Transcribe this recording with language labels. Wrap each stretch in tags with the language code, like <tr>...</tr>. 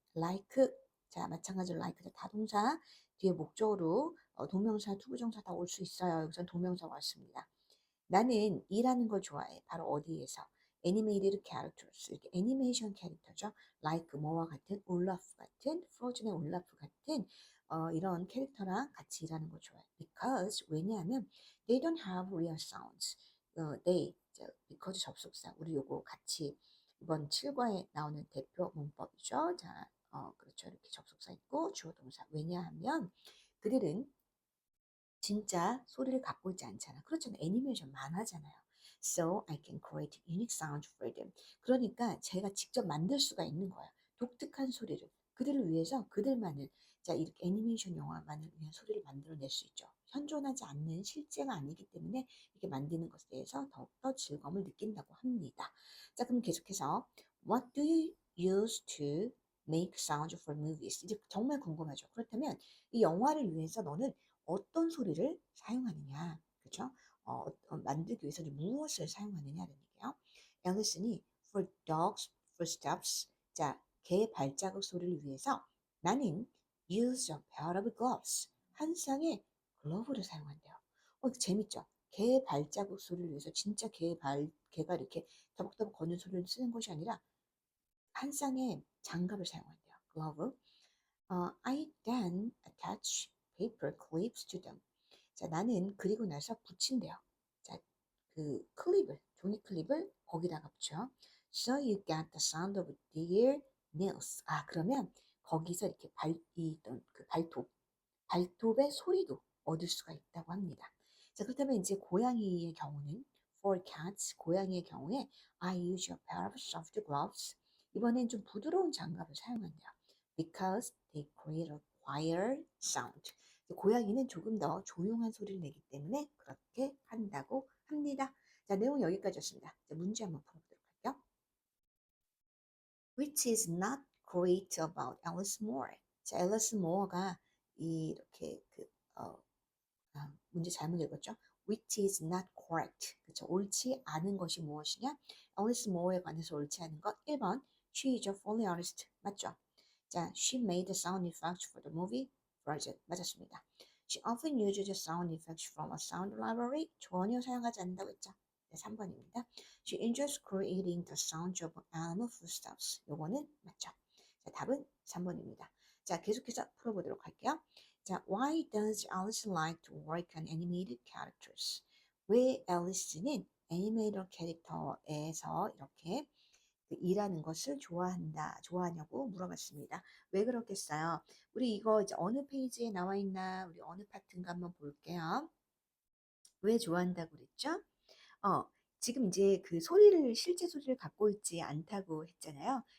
<ko>like 자 마찬가지로 like자 다동사 뒤에 목적으로 동명사, 투부정사 다 올 수 있어요. 여기서 동명사 왔습니다. 나는 이라는 걸 좋아해. 바로 어디에서? 애니메이티드 캐릭터스. 이렇게 애니메이션 캐릭터죠. like 뭐와 같은 올라프 같은 프로즌의 올라프 같은 이런 캐릭터랑 같이 일하는 걸 좋아해.</ko> <en>because</en> <ko>왜냐하면</ko> <en>they don't have real sounds.</en> <ko>they because 접속사 우리 요거 같이 이번 7과에 나오는 대표 문법이죠. 자, 그렇죠. 이렇게 접속사 있고 주어 동사. 왜냐하면 그들은 진짜 소리를 갖고 있지 않잖아. 그렇잖아요. 애니메이션 만화잖아요.</ko> <en>So I can create unique sound for them.</en> <ko>그러니까 제가 직접 만들 수가 있는 거야. 독특한 소리를. 그들을 위해서 그들만을 자 이렇게 애니메이션 영화만을 위한 소리를 만들어낼 수 있죠. 현존하지 않는 실제가 아니기 때문에 이렇게 만드는 것에 대해서 더욱더 즐거움을 느낀다고 합니다. 자 그럼 계속해서</ko> <en>What do you use to make sound for movies?</en> <ko>이제 정말 궁금하죠. 그렇다면 이 영화를 위해서 너는 어떤 소리를 사용하느냐, 그죠? 만들기 위해서 무엇을 사용하느냐는 얘기예요. 앨리슨이 for dogs footsteps, 자, 개 발자국 소리를 위해서 나는</ko> <en>use a pair of gloves,</en> <ko>한 쌍의 글러브를 사용한대요. 재밌죠? 개 발자국 소리를 위해서 진짜 개가 이렇게 더벅더벅 거는 소리를 쓰는 것이 아니라 한 쌍의 장갑을 사용한대요. 글러브.</ko> <en>I then attach paper clips to them.</en> <ko>자, 나는 그리고 나서 붙인대요. 자, 그 클립을, 종이 클립을 거기다가 붙여.</ko> <en>So you get the sound of their nails.</en> <ko>아, 그러면 거기서 이렇게 그 발톱의 소리도 얻을 수가 있다고 합니다. 자, 그렇다면 이제 고양이의 경우는 for</ko> <en>cats,</en> <ko>고양이의 경우에</ko> <en>I use a pair of soft gloves.</en> <ko>이번엔 좀 부드러운 장갑을 사용한대요.</ko> <en>Because they create a quiet sound.</en> <ko>고양이는 조금 더 조용한 소리를 내기 때문에 그렇게 한다고 합니다. 자, 내용 여기까지였습니다. 자, 문제 한번 풀어보도록 할게요.</ko> <en>Which is not great about Alice Moore.</en> <ko>자, 앨리스 모어가 이렇게 문제 잘못 읽었죠?</ko> <en>Which is not correct.</en> <ko>그렇죠? 옳지 않은 것이 무엇이냐? 앨리스 모어에 관해서 옳지 않은 것.</ko> <en>1번. She is a fully artist.</en> <ko>맞죠?</ko> <en>자, she made the sound effects for the movie Frozen.</en> <ko>맞았습니다.</ko> <en>She often uses the sound effects from a sound library.</en> <ko>전혀 사용하지 않는다고 했죠? 네, 3번입니다.</ko> <en>She enjoys creating the sounds of animal footsteps.</en> <ko>요거는 맞죠? 자, 답은 3번입니다. 자, 계속해서 풀어보도록 할게요.</ko> <en>자, why does Alice like to work on animated characters?</en> <ko>왜 앨리스는 애니메이터 캐릭터에서 이렇게 일하는 것을 좋아하냐고 물어봤습니다. 왜 그렇겠어요? 우리 이거 이제 어느 페이지에 나와 있나, 우리 어느 파트인가 한번 볼게요. 왜 좋아한다고 그랬죠? 어, 지금 이제 그 실제 소리를 갖고 있지 않다고 했잖아요.</ko>